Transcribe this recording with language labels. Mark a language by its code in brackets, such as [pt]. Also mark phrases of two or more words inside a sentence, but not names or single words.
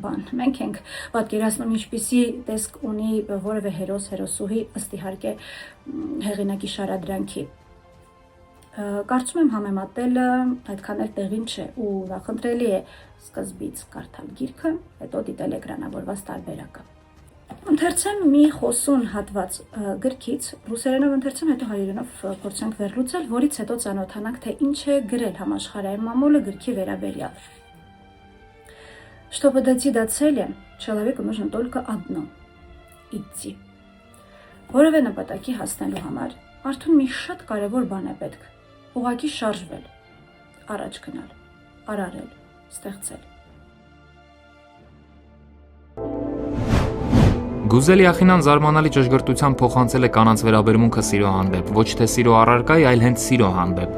[hy] բան։ Մենք ենք պատկերացնում ինչպիսի տեսք ունի որևէ հերոս, հերոսուհի, ըստ իհարկե հեղինակի շարադրանքի։ Կարծում եմ համեմատելը այդքան էլ տեղին չէ ու նախընտրելի է սկզբից կարդալ գիրքը, հետո դիտել էկրանավորված տարբերակը։ Ընթերցեմ մի խոսուն հատված գրքից, ռուսերենով ընթերցեմ, հետո հայերենով փորձենք վերլուծել, որից հետո ծանոթանանք, թե ինչ է գրել համաշխարհային մամուլը գրքի վերաբերյալ։ [ru] Чтобы дойти до цели, человеку нужно только одно – идти։ [hy] Որևէ նպատակի հասնելու համար արդյոք մի շատ կարևոր բան է պետք։ Ուղղակի շարժվել, առաջ գնալ, արարել, ստեղծել։ Գուզելի Ախինան զարմանալի ճշգրտությամբ փոխանցել է կանանց վերաբերմունքը սիրո հանդեպ, ոչ թե սիրո առարկայի, այլ հենց սիրո հանդեպ։